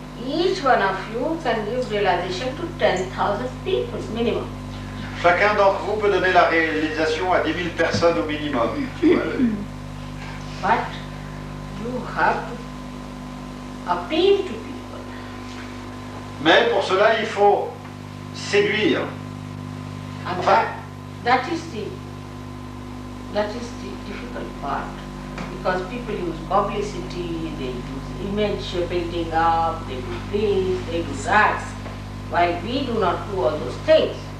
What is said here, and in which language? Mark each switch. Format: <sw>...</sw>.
<en>Each one of you can give realization to 10,000 people minimum.</en> <fr>Chacun d'entre vous peut donner la réalisation à 10 000 personnes au minimum.</fr> <en>But you have to appeal to people.</en> <fr>Mais pour cela, il faut séduire.</fr> <en>And that is the difficult part. Because people use publicity, they use image building up, they do this, they do that. While we do not do all those things.</en>